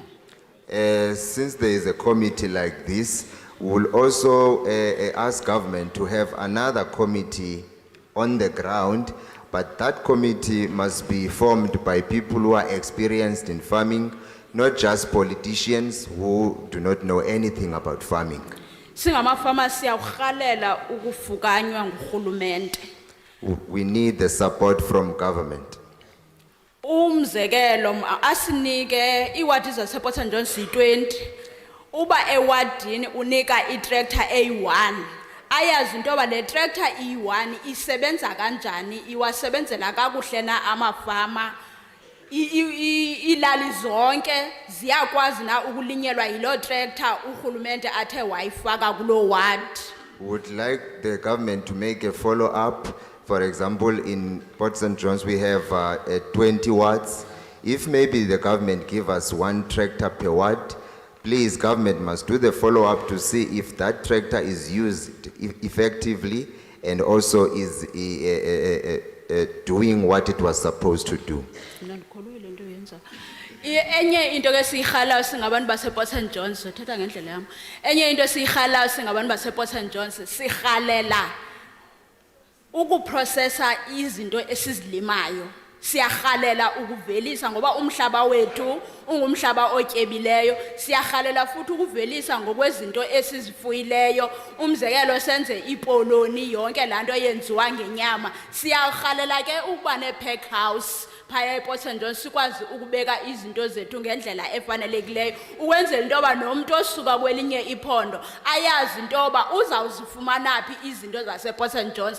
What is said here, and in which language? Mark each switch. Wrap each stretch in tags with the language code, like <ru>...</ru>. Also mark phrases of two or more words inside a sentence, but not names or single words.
<en>Since there is a committee like this, we will also ask government to have another committee on the ground, but that committee must be formed by people who are experienced in farming, not just politicians who do not know anything about farming.</en> <xh>Singamafama siyawurhalela ukufukanywa ngurhulumente.</xh> <en>We need the support from government.</en> <xh>Umzekelo asinike iwadi zasePort St John C20 uba ewadini unika itractor A1 ayazi into yoba le tractor E1 isebenza kanjani iwasebenzela kakuhle na amafama ilali zonke ziyakwazi na ukulinyelwa yilo tractor urhulumente athe wayifaka kulo ward.</xh> <en>Would like the government to make a follow-up. For example, in Port St. John's, we have 20 wards. If maybe the government give us one tractor per ward, please, government must do the follow-up to see if that tractor is used effectively and also is doing what it was supposed to do.</en> <xh>Enye into ke siyirhalayo singabantu basePort St John's uthetha ngendlela yami. Enye into siyirhalayo singabantu basePort St John's sirhalela ukuprocessa izinto esizilimayo. Siyarhalela ukuvelisa ngoba umhlaba wethu ungumhlaba otyebileyo siyarhalela futhi ukuvelisa ngokwezinto esizifuyileyo umzekelo senze ipoloni yonke lanto yenziwa ngenyama siyarhalela ke ukuba nepack house phaya ePort St John sikwazi ukubeka izinto zethu ngendlela efanelekileyo ukwenzela into yoba nomuntu osuka kwelinye iphondo ayazi into yoba uzawuzifumana phi izinto zasePort St John's.</xh>